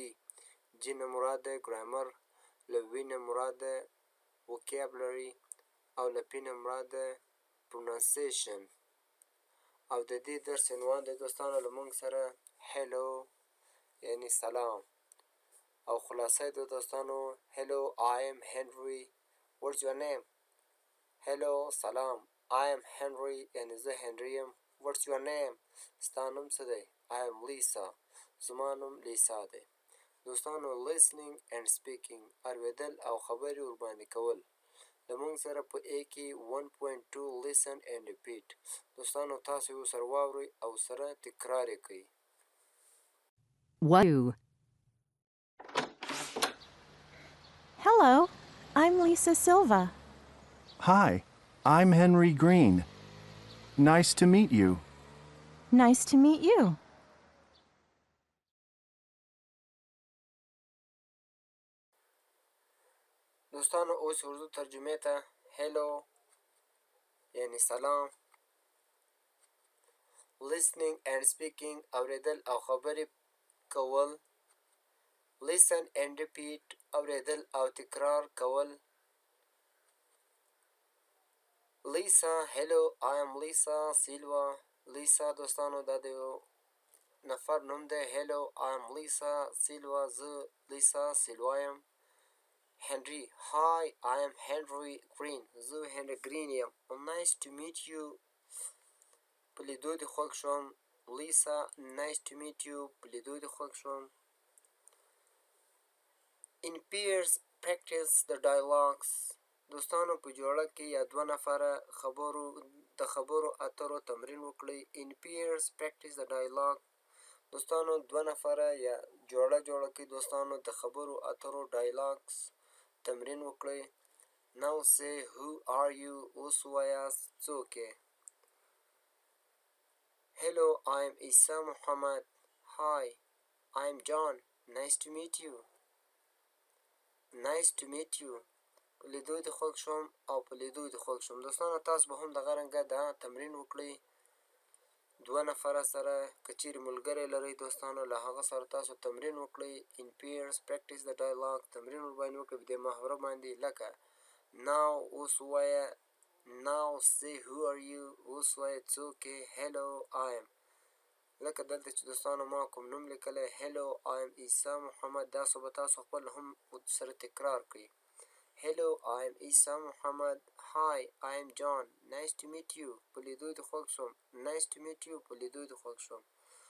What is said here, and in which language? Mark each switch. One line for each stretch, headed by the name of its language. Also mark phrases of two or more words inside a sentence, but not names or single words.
Pashto: جی نه مراد دی ګرامر، له وی نه مراد دی وکیبلري، او له پی نه مراد دی پرونانسیشن. او د دې درس عنوان دی دوستانو له موږ سره هیلو یعنی سلام، او خلاصه د دوستانو
English: hello I am Henry, what's your name؟
Pashto: هیلو سلام،
English: I am Henry
Pashto: یعنی زه هنری یم.
English: what's your name؟
Pashto: ستا نوم څه دی؟
English: I am Lisa،
Pashto: زما نوم لیسا دی. دوستانو
English: listening and speaking
Pashto: اورېدل او خبرې ورباندې کول. له موږ سره په A کې 1.2
English: listen and repeat.
Pashto: دوستانو تاسو یې سره واورئ او سره تکرار یې کړئ.
English: Hello, I'm Lisa Silva. Hi, I'm Henry Green. Nice to meet you. Nice to meet you.
Pashto: دوستانو اوس اردو ترجمه ته هیلو یعنی سلام،
English: listening and speaking
Pashto: اوریدل او خبرې کول،
English: listen and repeat
Pashto: اوریدل او تکرار کول.
English: لیسا هیلو I am Lisa Silva.
Pashto: لیسا دوستانو دا د یو نفر نوم دی.
English: هیلو I am Lisa Silva،
Pashto: زه لیسا سیلوا یم.
English: هنری Hi I am Henry Green،
Pashto: زه هنری گرین یم.
English: Nice to meet you،
Pashto: په لیدو دې خوښ شوم.
English: لیسا nice to meet you،
Pashto: په لیدو دې خوښ شوم.
English: In pairs practice the dialogues.
Pashto: دوستانو په جوړه کې یا دوه نفره د خبرو اترو تمرین وکړئ.
English: In pairs practice the dialogue.
Pashto: دوستانو دوه نفره یا جوړه کې دوستانو د خبرو اترو dialogues تمرین وکړئ.
English: Now say who are you؟
Pashto: اوس ووایاست څوک یې.
English: Hello I am Isa Muhammad. Hi I am John. Nice to meet you. Nice to meet you،
Pashto: په لیدو دې خوښ شوم او په لیدو دې خوښ شوم. دوستانو تاسو به هم دغه رنګه دا تمرین وکړئ دوه نفره سره. که چیرې ملګری لرئ دوستانو له هغه سره تاسو تمرین وکړئ.
English: In pairs practice the dialogue
Pashto: تمرین ورباندې وکړئ په دې محوره باندې. لکه now اوس ووایه،
English: now say who are you،
Pashto: اوس ووایه څوک یې.
English: hello I am،
Pashto: لکه دلته چې دوستانو ما کوم نوم لیکلی
English: hello I am
Pashto: عیسی محمد، دا څه به تاسو خپل هم سره تکرار کړئ.
English: hello I am عیسی محمد. Hi I am John. Nice to meet you،
Pashto: په لیدو دې خوښ شوم.
English: Nice to meet you،
Pashto: په لیدو دې خوښ شوم.